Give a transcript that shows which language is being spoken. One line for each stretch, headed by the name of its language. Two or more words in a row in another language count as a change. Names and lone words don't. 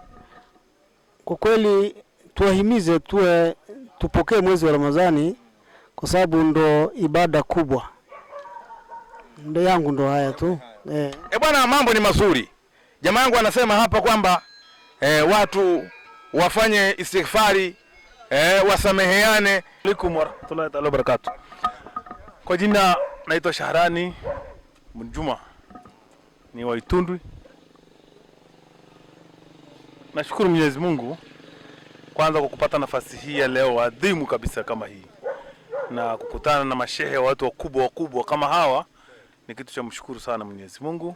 Swahili: Kwa kweli tuwahimize tupokee mwezi wa Ramadhani kwa sababu ndo ibada kubwa. Ndo yangu ndo haya tu. Bwana, mambo ni mazuri. Jamaa yangu anasema hapa kwamba watu wafanye istighfari, wasameheane.
Arabic: عليكم ورحمة الله تعالى وبركاته.
Swahili: Kwa jina naitwa Shahrani Mjuma, ni wa Itundu. Nashukuru Mwenyezi Mungu kwanza kwa kupata nafasi hii ya leo adhimu kabisa kama hii, na kukutana na mashehe watu wakubwa kama hawa ni kitu cha mshukuru sana Mwenyezi Mungu.